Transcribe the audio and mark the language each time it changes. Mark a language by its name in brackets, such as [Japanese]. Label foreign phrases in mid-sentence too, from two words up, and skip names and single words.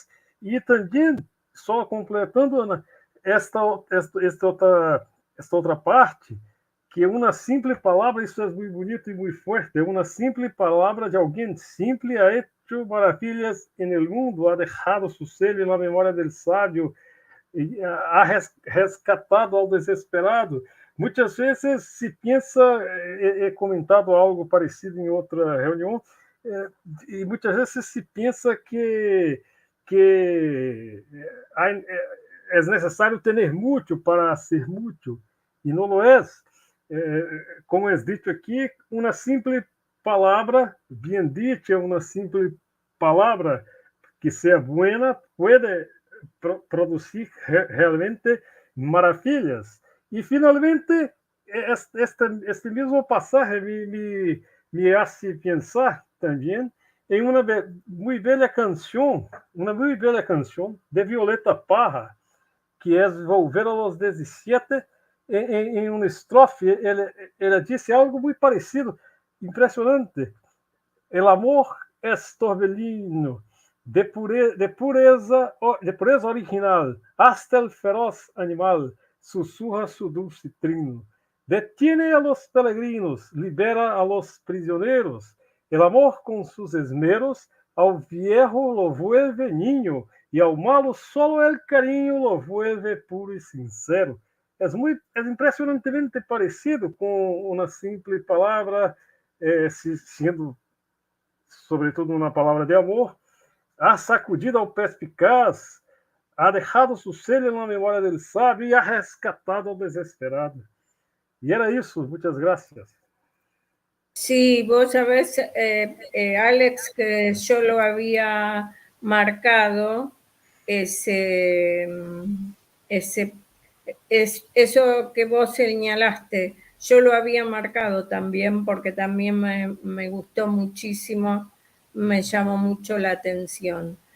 [Portuguese] E também, só completando, Ana, esta outra parte, que uma simples palavra, isso é muito bonito e muito forte, uma simples palavra de alguém simples [Spanish] ha hecho maravilhas en el mundo, ha dejado su sello en la memoria del sabio, ha rescatado [Portuguese] ao desesperado. Muitas vezes se pensa, é comentado algo parecido em outra reunião, e muitas vezes se pensa que é necessário ter muito para ser muito, e não lo é. Como é dito aqui, uma simples palavra, [Spanish] bien dicha, [Portuguese] uma simples palavra que seja buena, pode produzir realmente maravilhas. E, finalmente, este mesmo passagem [Spanish] me hace [Portuguese] pensar também em uma muito bela canção de Violeta Parra, que é Volver a los 17. Em uma estrofe, ela disse algo muito parecido, impressionante. [Spanish] El amor es torbellino de pureza original, hasta el feroz animal susurra su dulce trino. Detiene a los peregrinos, libera a los prisioneros. El amor con sus esmeros ao viejo lo vuelve niño, y ao malo solo el cariño lo vuelve puro y sincero. [Portuguese] É impressionantemente parecido com uma simples palavra, sendo, sobretudo, uma palavra de amor. [Spanish] Ha sacudido ao perspicaz, ha dejado su sello [Portuguese] na memória [Spanish] del sábio e ha rescatado ao desesperado. [Portuguese] E era isso. Muitas gracias. [Spanish] Sí, vos sabés, Alex, que yo lo había marcado, eso que vos señalaste, yo lo había marcado también porque también me gustó muchísimo me llamó mucho la atención.